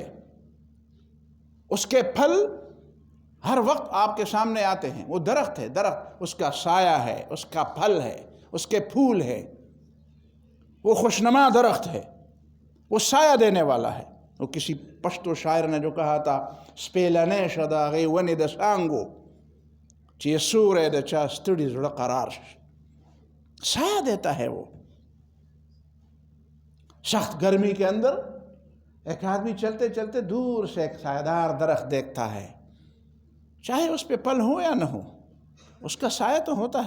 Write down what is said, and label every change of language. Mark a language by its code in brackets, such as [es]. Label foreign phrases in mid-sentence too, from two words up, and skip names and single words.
[ur] اس کے پھل ہر وقت آپ کے سامنے آتے ہیں۔ وہ درخت ہے، درخت، اس کا سایہ ہے، اس کا پھل ہے، اس کے پھول ہے۔ وہ خوشنما درخت ہے، وہ سایہ دینے والا ہے۔ وہ کسی پشتو شاعر نے جو کہا تھا، [ps] سپیلنے شداغی ونی د سانگو چی سورے د چا ستڑی زڑا قرار، [ur] سایہ دیتا ہے۔ وہ سخت گرمی کے اندر ایک آدمی چلتے چلتے دور سے ایک سایہ دار درخت دیکھتا ہے، چاہے اس پہ پھل ہو یا نہ ہو، اس کا سایہ تو ہوتا ہے۔